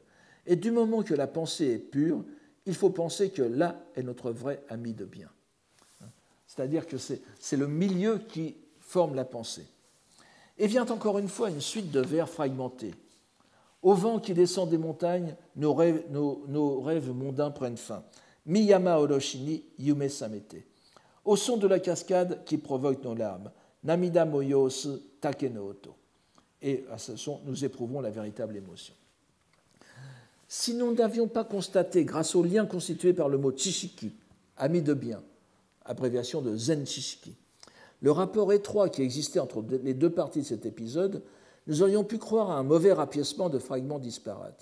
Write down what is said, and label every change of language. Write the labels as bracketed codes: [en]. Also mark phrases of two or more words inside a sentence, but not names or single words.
[fr] Et du moment que la pensée est pure, il faut penser que là est notre vrai ami de bien. C'est-à-dire que c'est le milieu qui forme la pensée. Et vient encore une fois une suite de vers fragmentés. Au vent qui descend des montagnes, nos rêves mondains prennent fin. [ja] 深山おろしに夢さめて. [fr] Au son de la cascade qui provoque nos larmes. [ja] 涙もよおす滝の音. [fr] Et à ce son, nous éprouvons la véritable émotion. Si nous n'avions pas constaté, grâce au lien constitué par le mot chishiki, ami de bien, abréviation de [ja] 善知識, [fr] le rapport étroit qui existait entre les deux parties de cet épisode, nous aurions pu croire à un mauvais rapiècement de fragments disparates.